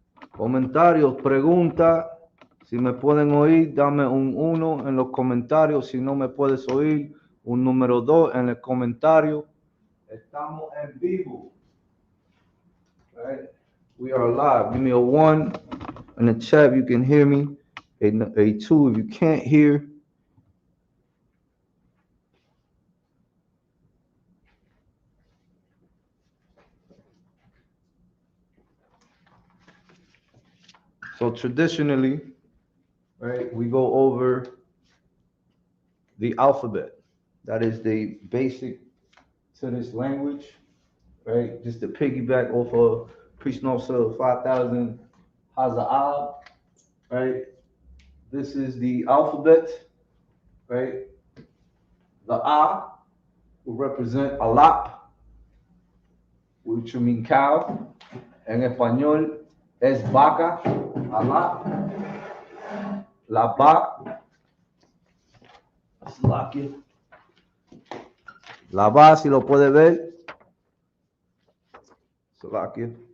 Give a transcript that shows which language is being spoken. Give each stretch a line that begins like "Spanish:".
Spanish: Comentarios, preguntas, si me pueden oír, dame un 1 en los comentarios. Si no me puedes oír, un número 2 en el comentario. Estamos en vivo.
English: Right? We are live. Give me a 1 in the chat if you can hear me. A 2 if you can't hear. So traditionally, right, we go over the alphabet. That is the basic to this language, right? Just to piggyback off of Priest Nosa 5,000 Haza'ab, right? This is the alphabet, right? The A will represent alap, which will mean cow.
Spanish: En español es vaca, alap. La ba, la ba, si lo puede ver, Salakia.